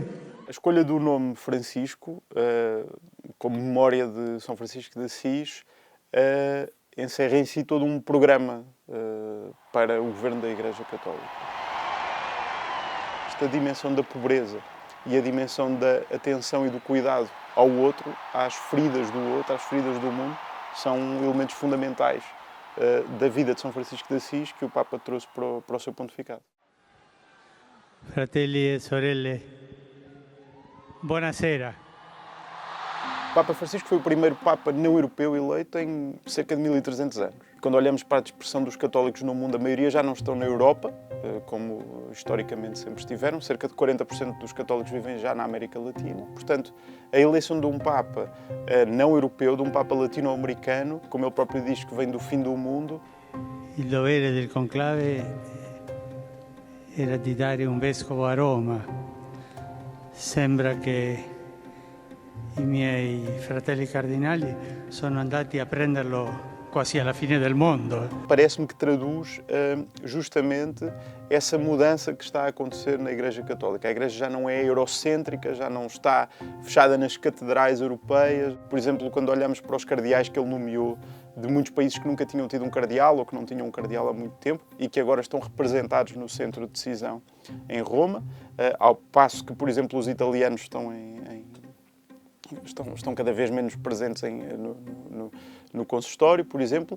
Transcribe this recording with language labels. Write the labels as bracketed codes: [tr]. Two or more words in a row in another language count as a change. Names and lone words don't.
[pt] A escolha do nome Francisco, como memória de São Francisco de Assis, encerra em si todo um programa para o governo da Igreja Católica. Esta dimensão da pobreza e a dimensão da atenção e do cuidado ao outro, às feridas do outro, às feridas do mundo, são elementos fundamentais da vida de São Francisco de Assis que o Papa trouxe para o seu pontificado. [it] Fratelli e sorelle, buonasera. [pt] O Papa Francisco foi o primeiro Papa não europeu eleito em cerca de 1300 anos. Quando olhamos para a dispersão dos católicos no mundo, a maioria já não estão na Europa, como historicamente sempre estiveram. Cerca de 40% dos católicos vivem já na América Latina. Portanto, a eleição de um Papa não europeu, de um Papa latino-americano, como ele próprio diz que vem do fim do mundo. [it] Il dovere del conclave era di dare un vescovo a Roma. Sembra che i miei fratelli cardinali sono andati a prenderlo quasi alla fine del mondo. [pt] Parece-me que traduz justamente essa mudança que está a acontecer na Igreja Católica. A Igreja já não é eurocêntrica, já não está fechada nas catedrais europeias. Por exemplo, quando olhamos para os cardeais que ele nomeou de muitos países que nunca tinham tido um cardeal ou que não tinham um cardeal há muito tempo e que agora estão representados no centro de decisão em Roma, ao passo que, por exemplo, os italianos estão cada vez menos presentes no consistório, por exemplo.